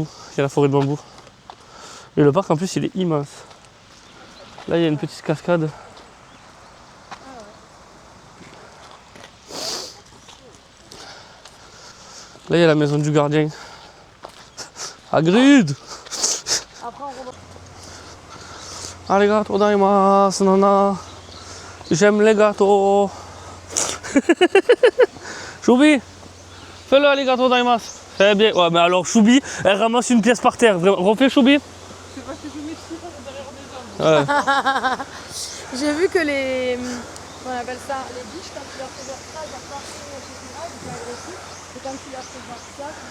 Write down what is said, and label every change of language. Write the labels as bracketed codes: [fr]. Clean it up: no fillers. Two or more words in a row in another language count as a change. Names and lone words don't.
[fr] Il y a la forêt de bambous. Et le parc, en plus, il est immense. Là, il y a une petite cascade. Là, il y a la maison du gardien. Hagrid! [ja] ありがとうございます, nana. [fr] J'aime les gâteaux. Choubi, fais-le [ja] ありがとうございます. [fr] Fais bien. Ouais, mais alors Choubi, elle ramasse une pièce par terre. Refais Choubi. C'est parce que je mets tout derrière des hommes. Ouais. J'ai vu que les. On appelle ça les biches, quand tu leur fais faire ça, ils vont partir, etc. Ils sont agressifs. Et quand tu leur fais faire ça,